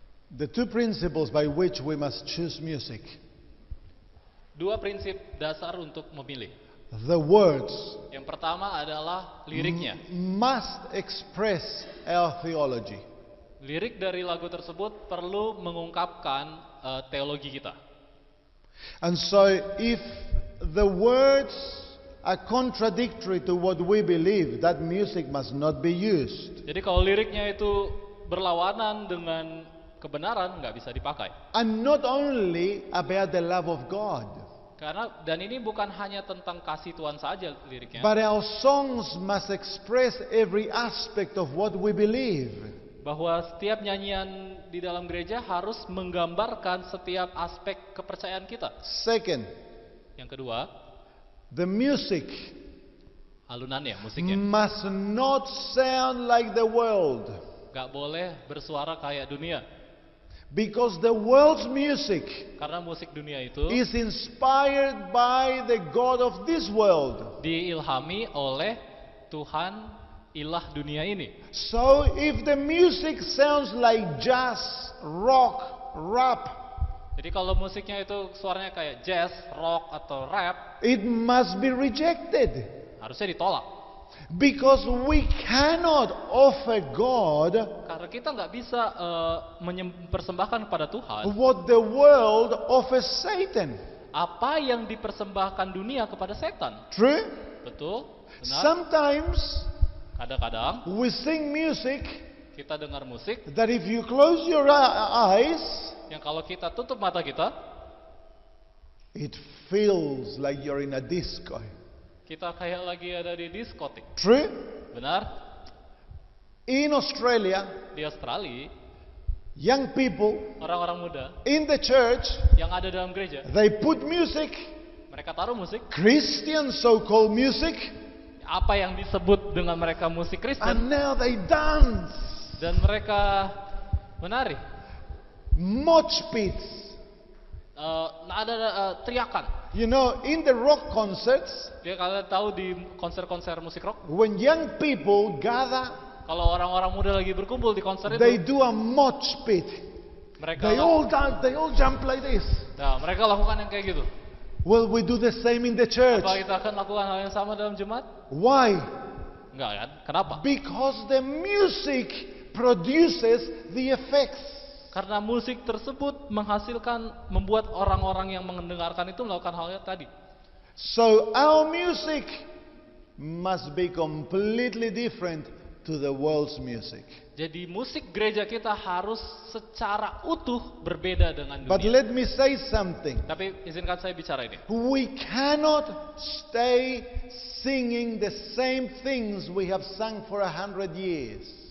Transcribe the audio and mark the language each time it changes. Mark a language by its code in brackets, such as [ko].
[en] The two principles by which we must choose music. [id] Dua prinsip dasar untuk memilih. [en] The words [id] Yang pertama adalah liriknya. [en] must express our theology. [id] Lirik dari lagu tersebut perlu mengungkapkan teologi kita. [en] And so if the words are contradictory to what we believe, that music must not be used. [id] Jadi kalau liriknya itu berlawanan dengan kebenaran, nggak bisa dipakai. [en] And not only about the love of God, [id] Dan ini bukan hanya tentang kasih Tuhan saja liriknya, [en] but our songs must express every aspect of what we believe. [id] bahwa setiap nyanyian di dalam gereja harus menggambarkan setiap aspek kepercayaan kita. [en] Second, [id] Yang kedua, [en] the music [id] alunannya, musiknya. [en] must not sound like the world, [id] Nggak boleh bersuara kayak dunia. [en] because the world's music [id] Karena musik dunia itu [en] is inspired by the God of this world. [id] diilhami oleh Tuhan ilah dunia ini. [en] So if the music sounds like jazz, rock, rap, [id] Jadi kalau musiknya itu suaranya kayak jazz, rock, atau rap, [en] it must be rejected, [id] harusnya ditolak. [en] because we cannot offer God [id] Karena kita nggak bisa mempersembahkan kepada Tuhan [en] what the world offers Satan. [id] apa yang dipersembahkan dunia kepada setan. [en] True? [id] Betul? Benar? [en] Sometimes [id] Kadang-kadang [en] we sing music [id] kita dengar musik [en] that if you close your eyes, [id] yang kalau kita tutup mata kita, [en] it feels like you're in a disco. [id] kita kayak lagi ada di diskotik. [en] True? [id] Benar? [en] In Australia, [id] Di Australia, [en] young people [id] orang-orang muda [en] in the church, [id] yang ada dalam gereja, [en] they put music, [id] mereka taruh musik, [en] Christian so-called music, [id] apa yang disebut dengan mereka musik Kristen, [en] and now they dance. [id] dan mereka menari. [en] Mosh pits. [id] Ada teriakan. [en] You know, in the rock concerts, [id] Dia kalian tahu di konser-konser musik rock, [en] when young people gather, [id] kalau orang-orang muda lagi berkumpul di konser [en] they [id] itu, [en] do a mosh pit. [id] mereka [en] They all dance, they all jump like this. [id] mereka lakukan yang kayak gitu. [en] Well, we do the same in the church. [id] Apa kita akan lakukan hal yang sama dalam jemaat? [en] Why? [id] Enggak kan? Kenapa? [en] Because the music produces the effects. [id] Karena musik tersebut membuat orang-orang yang mendengarkan itu melakukan hal yang tadi. [en] So our music must be completely different to the world's music. [id] Jadi musik gereja kita harus secara utuh berbeda dengan [en] But [id] dunia. [en] let me say something. [id] Tapi izinkan saya bicara ini. [en] We cannot stay singing the same things we have sung for 100 years.